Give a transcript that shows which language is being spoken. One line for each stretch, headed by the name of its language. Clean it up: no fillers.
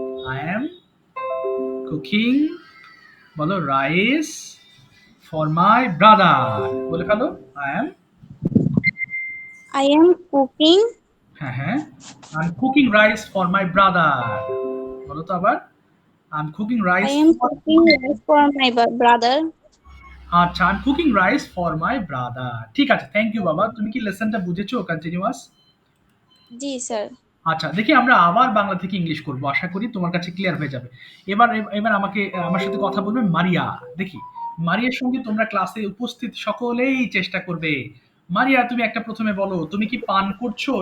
English: I am cooking, বলো rice for my brother,
Bangla: বলে ফেলো
English: I am I am cooking. হ্যাঁ, I'm cooking rice for my brother.
Bangla: বলো তো আবার,
English: I'm cooking I rice am for cooking rice for my brother. আচ্ছা, I'm cooking rice for my brother.
Bangla: ঠিক আছে,
English: thank you
Bangla: বাবা। তুমি কি লেসনটা বুঝেছো কন্টিনিউয়াস? জি স্যার। আচ্ছা, দেখি আমরা আবার বাংলা থেকে ইংলিশ করব। আশা করি তোমার কাছে ক্লিয়ার হয়ে যাবে। এবার আমার সাথে কথা বলবে মারিয়া। দেখি, মারিয়ার সঙ্গে তোমরা ক্লাসে উপস্থিত সকলেই চেষ্টা করবে। মারিয়া, তুমি একটা প্রথমে বলো, তুমি কি পান করছো?